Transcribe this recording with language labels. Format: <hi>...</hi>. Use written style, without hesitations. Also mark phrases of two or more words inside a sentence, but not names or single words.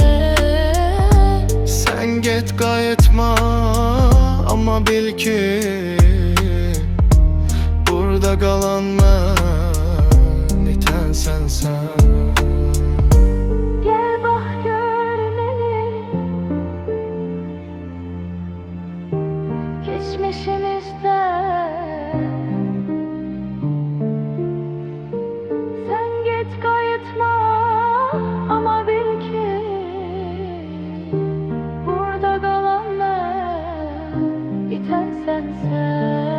<az>Sen get qayıtma, amma bil ki burada qalan mən, itən sənsən.</az> <tr>Gel bak gör məni, geçmişimizdə. Sen git kayıtma ama bil ki burada kalan ben, biten sensen.</tr>